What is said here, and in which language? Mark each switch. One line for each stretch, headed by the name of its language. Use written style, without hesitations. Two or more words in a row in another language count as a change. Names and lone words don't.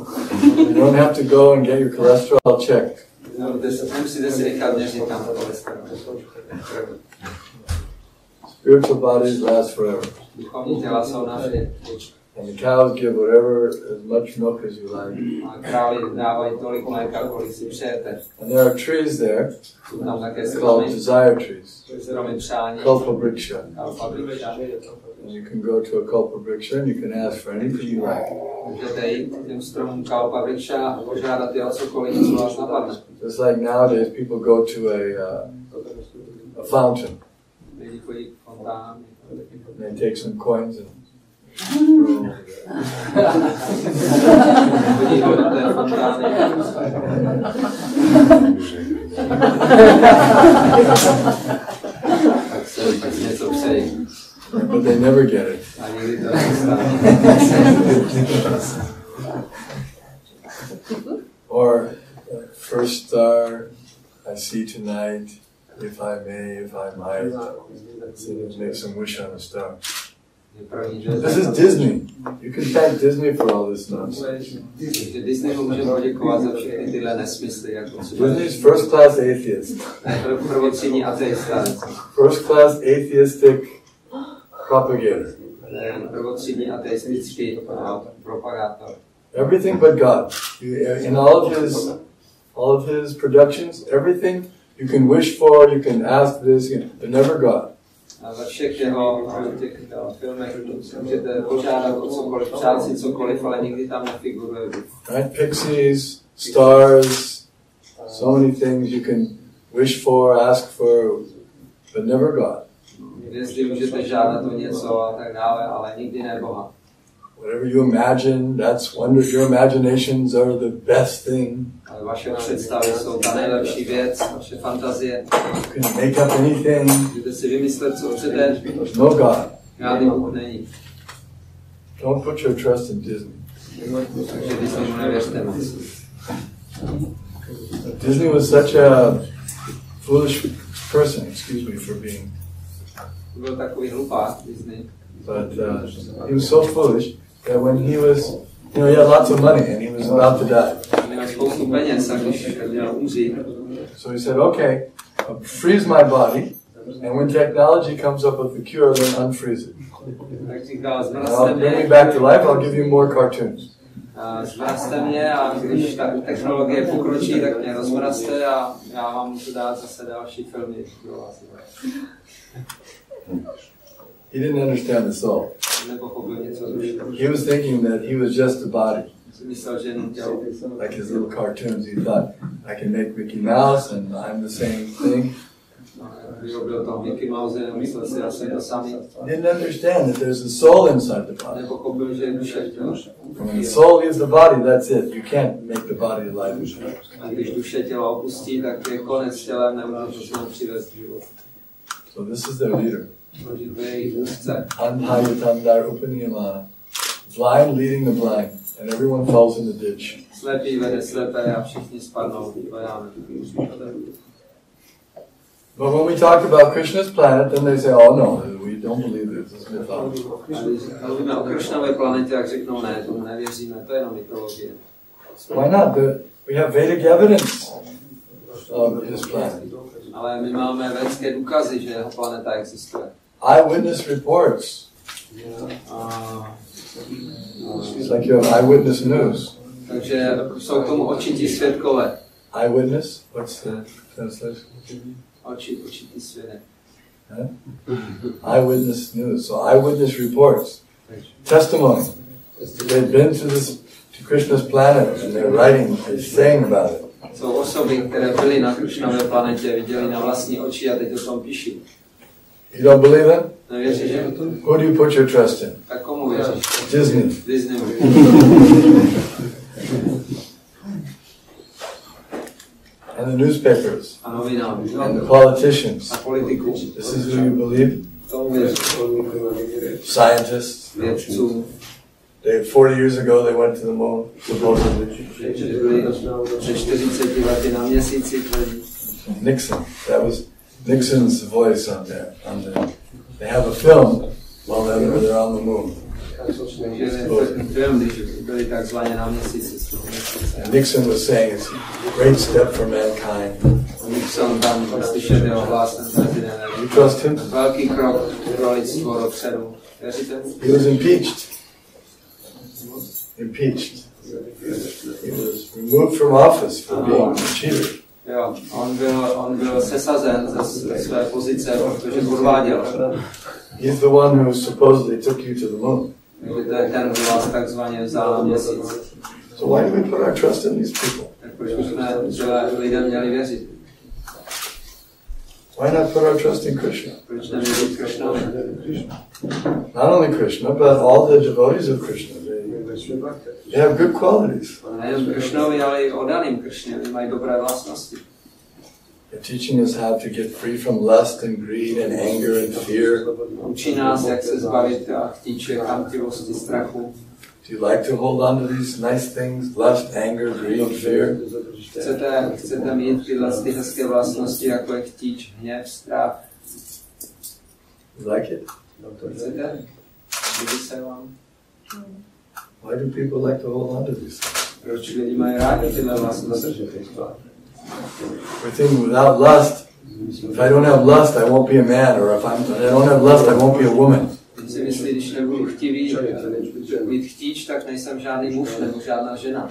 English: You don't have to go and get your cholesterol checked.
Czech: Nemusíte si nechat měřit tam cholesterol.
English: Spiritual bodies last forever.
Czech: Duchovní těla jsou navždy.
English: And the cows give whatever, as much milk as you like.
Czech: A krávy dávají tolik mléka, kolik si přejete.
English: And there are trees there
Czech: Jsou tam také
English: called
Czech: stromy,
English: desire trees.
Czech: stromy přání,
English: Kalpabriksha.
Czech: kalpabriksha.
English: And you can go to a kalpabriksha and you can ask for anything you like.
Czech: Můžete jít k těm stromům kalpabriksha a požádat je o cokoliv, co vás napadne.
English: Just like nowadays, people go to a fountain.
Czech: Lidi chodí k fontánu.
English: And they take some coins and
Czech: Chodí do té fontány. Tak si něco přejí.
English: but they never get it.
Czech: A nikdy to nestane.
English: Or first star I see tonight, if I may, if I might. So make some wish on a star. This is Disney. You can thank Disney for all this nonsense.
Czech: Disney můžeme poděkovat za všechny tyhle nesmysly. Jako
English: Disney is first class atheist.
Czech: Prvotřídní ateista.
English: First class atheistic propagator.
Czech: Prvotřídní ateistický propagátor.
English: Everything but God. In all of his productions, everything you can wish for, you can ask this, but never God.
Czech: A ve všech jeho filmech můžete požádat o cokoliv, přát si cokoliv, ale nikdy tam nefiguruje.
English: Right? Pixies, stars, so many things you can wish for, ask for, but never God.
Czech: Hvězdy můžete žádat o něco a tak dále, ale nikdy ne Boha.
English: Whatever you imagine, that's wonder. Your imaginations are the best thing.
Czech: Ale vaše představy jsou ta nejlepší věc, vaše fantazie.
English: You can make up anything.
Czech: Můžete si vymyslet, co chcete.
English: There's no God.
Czech: Žádný Bůh není.
English: Don't put your trust in Disney.
Czech: Takže Disney nevěřte moc.
English: Disney was such a foolish person, excuse me for being,
Czech: Byl takový hlupák Disney.
English: but he was so foolish that when he was, he had lots of money and he was about to die.
Czech: Měl spoustu peněz a když měl umřít,
English: So he said, okay, freeze my body, and when technology comes up with the cure, then unfreeze it.
Czech: tak říkal,
English: And I'll bring me back to life, I'll give you more cartoons.
Czech: zmrazte mě a když ta technologie pokročí, tak mě rozmrazte a já vám můžu dát zase další filmy pro vás.
English: He didn't understand the soul.
Czech: Nepochopil něco duše.
English: He was thinking that he was just a body.
Czech: Myslel, že jenom tělo.
English: Like his little cartoons, he thought, I can make Mickey Mouse and I'm the same thing.
Czech: Vyrobil to Mickey Mouse, myslel si asi to samý.
English: He didn't understand that there's a soul inside the body.
Czech: Nepochopil, že je duše v těle.
English: When the soul leaves the body, that's it. You can't make the body alive.
Czech: A když duše tělo opustí, tak je konec s tělem, nemůže to znovu přivést život.
English: So this is their leader.
Czech: Takže to je jejich vůdce.
Sanskrit: Anhayatandar Upaniyamana.
English: Blind leading the blind. And everyone falls in the ditch.
Czech: Slepý vede slepé a všichni spadnou do jámy.
English: But when we talk about Krishna's planet, then they say, oh no, we don't believe this. This is mythology.
Czech: A když mluvíme o Krishnové planetě, jak řeknou ne, tomu nevěříme, to je jenom mytologie.
English: Why not? We have Vedic evidence of his planet.
Czech: Ale my máme védské důkazy, že jeho planeta existuje.
English: Eyewitness reports. It's like you have eyewitness news.
Czech: Takže jsou k tomu očití svědkové.
English: Eyewitness? What's the translation?
Czech: Očití svědek.
English: Eyewitness news. So eyewitness reports. Testimony. They've been to Krishna's planet and they're writing, they're saying about it.
Czech: Jsou osoby, které byly na Krishnové planetě, viděli na vlastní oči a teď o tom píší.
English: You don't believe him?
Czech: Nevěříš, že?
English: Who do you put your trust in?
Czech: Tak komu věříš?
English: Disney.
Czech: Disney.
English: And the newspapers.
Czech: A novinám.
English: And the politicians.
Czech: A politiku.
English: This is who you believe?
Czech: Tomu věříš.
English: Scientists.
Czech: Vědcům.
English: They 40 years ago they went to the moon, supposedly. Nixon, that was Nixon's voice on there. They have a film while they're on the moon. And Nixon was saying it's a great step for mankind. You trust him? He was impeached. He was removed from office for being a cheater.
Czech: Jo, on byl sesazen ze své pozice, protože podváděl.
English: He's the one who supposedly took you to the moon.
Czech: Ten, kdo vás takzvaně vzal na měsíc.
English: So why do we put our trust in these people?
Czech: Tak proč bychom lidem měli věřit?
English: Why not put our trust in Krishna?
Czech: Proč nevěřit Krishnovi?
English: Not only Krishna, but all the devotees of Krishna. They have good qualities.
Czech: Nejen Krishnovi, ale i odaným Krishnovi mají dobré vlastnosti.
English: They're teaching us how to get free from lust and greed and anger and fear.
Czech: Učí nás, jak se zbavit a chtíče, chamtivosti, strachu.
English: Do you like to hold on to these nice things? Lust, anger, greed, fear?
Czech: Chcete mít ty hezké vlastnosti, jako je chtíč, hněv, strach?
English: You like it?
Czech: Chcete? Líbí se vám?
English: Why do people like to hold on to these things?
Czech: Proč lidi mají rádi tyhle vlastnosti?
English: We think without lust, if I don't have lust, I won't be a man, or if I don't have lust, I won't be a woman.
Czech: Si myslí, když nebudu chtivý, mít chtíč, tak nejsem žádný muž nebo žádná žena.